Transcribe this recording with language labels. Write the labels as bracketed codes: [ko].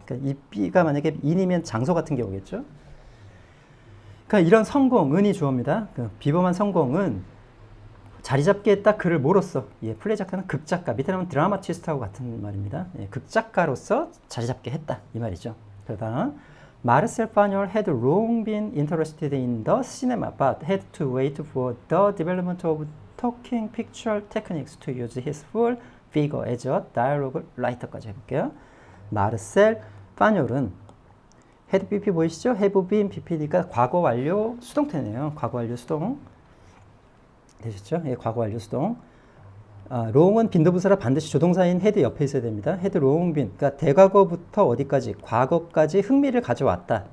[ko] 그러니까 이 B가 만약에 in이면 장소 같은 경우겠죠. 그러니까 이런 성공, 은이 주어입니다. 그 비범한 성공은 자리 잡게 했다. 그를 뭐로써? 예, 플레이 작가는 극작가. 밑에 나오면 드라마티스트하고 같은 말입니다. 예, 극작가로서 자리 잡게 했다. 이 말이죠. 그러다 [en] Marcel Pagnol had long been interested in the cinema, but had to wait for the development of talking picture techniques to use his full figure as a dialogue writer [ko] 까지 해볼게요. 마르셀 파뇰은 had BP 보이시죠? have been BP니까 과거 완료 수동태네요. 과거 완료 수동 되셨죠? 예, 과거 완료 수동. long은 빈도부사라 반드시 조동사인 had 옆에 있어야 됩니다. [en] had long been, [ko] 그러니까 대과거부터 어디까지, 과거까지 흥미를 가져왔다.